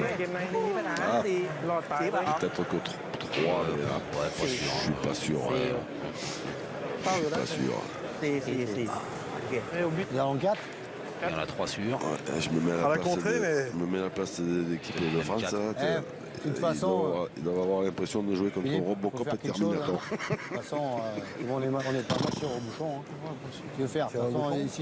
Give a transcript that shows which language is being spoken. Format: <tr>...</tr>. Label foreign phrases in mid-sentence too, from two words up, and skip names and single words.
<th>ๆเกมในไม่มีปัญหา Ah. รอดตายเลย</th> <fr>Peut-être que 3, mais là, Ouais, pas je sûr. suis pas sûr.</fr> <th>เป้าอยู่แล้ว</th> <fr>Pas sûr.</fr> <th>4 โอเค</th> <fr>เอ้ย au but Ils en ont 4. Il y en a 3 sûrs. Ouais, je me mets à À la place, contrée, mais- je me mets à la place de l'équipe de France. quatre. Là, Eh, de toute façon, ils doivent avoir l'impression de jouer contre Philippe, faut Robocop faire et quelque chose, Terminator. hein. De toute façon, on n'est pas moitié au bouchon. Hein. Tu veux faire. De Faire toute le façon, bouchon.</fr>